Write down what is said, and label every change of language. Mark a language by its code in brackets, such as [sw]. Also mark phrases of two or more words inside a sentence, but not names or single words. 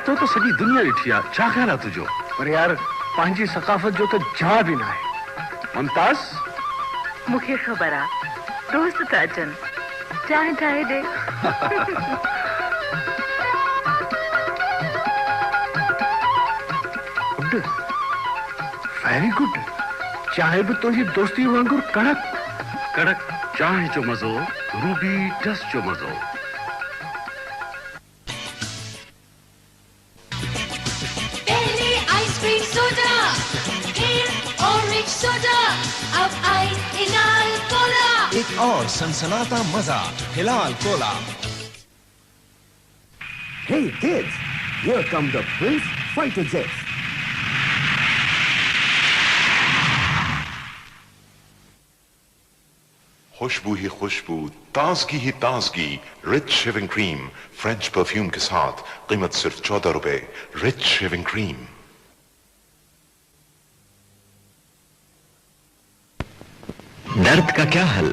[sd] सॼी दुनिया ॾिठी आहे, छा ख़्याल आहे तुंहिंजो? पर यार पंहिंजी सकाफ़त जो त जवाब ई न आहे। मुमताज़, मूंखे ख़बर आहे दोस्त था अचनि, चांहि ठाहे ॾे। [en] Good, very good. [sd] चांहि बि तुंहिंजी दोस्ती वांगुरु कड़क कड़क चांहि जो मज़ो, रूबी डस्ट जो मज़ो। [ur] पहले [en] ice cream soda, [ur] फिर [en] orange soda, [ur] अब आइस हिलाल कोला। ایک اور سنسناتا مزہ ہلال کولا. [en] Hey kids, here come the Prince fighter jets. [ur] خوشبو ہی خوشبو، تازگی ہی تازگی, [en] Rich Shaving Cream French perfume [ur] کے ساتھ، قیمت صرف 14 روپے. रिच शेविंग क्रीम। درد کا کیا حل?